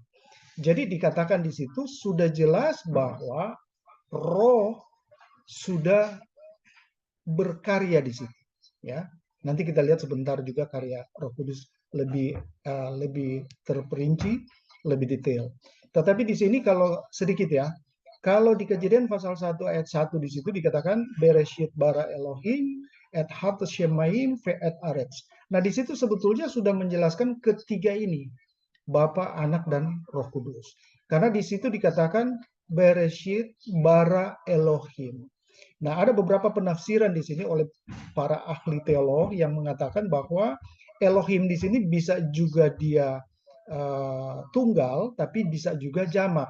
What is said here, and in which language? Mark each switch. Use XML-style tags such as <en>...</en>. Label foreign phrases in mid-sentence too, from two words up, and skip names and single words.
<id>Jadi dikatakan di situ sudah jelas bahwa Roh sudah berkarya di situ. Ya, nanti kita lihat sebentar juga karya Roh Kudus lebih terperinci, lebih detail. Tetapi di sini kalau sedikit ya, kalau di Kejadian pasal 1 ayat 1 di situ dikatakan</id> <he>בראשית ברא אלהים את השמים ואת הארץ.</he> <id>Nah, di situ sebetulnya sudah menjelaskan ketiga ini, Bapa, Anak, dan Roh Kudus. Karena di situ dikatakan</id> <he>בראשית ברא אלהים.</he> <id>Nah, ada beberapa penafsiran di sini oleh para ahli teolog yang mengatakan bahwa Elohim di sini bisa juga dia tunggal, tapi bisa juga jamak.</id>